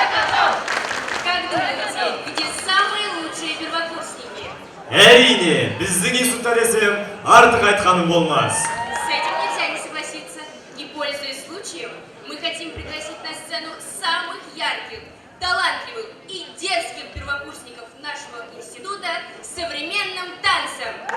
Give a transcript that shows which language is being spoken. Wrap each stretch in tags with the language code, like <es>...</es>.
<ru>Как думаете, где самые лучшие первокурсники?</ru> <kk>Әрине, біздің институтта десем, артық айтқаным болмас.</kk> <ru>С этим нельзя не согласиться. И, пользуясь случаем, мы хотим пригласить на сцену самых ярких, талантливых и дерзких первокурсников нашего института с современным танцем.</ru>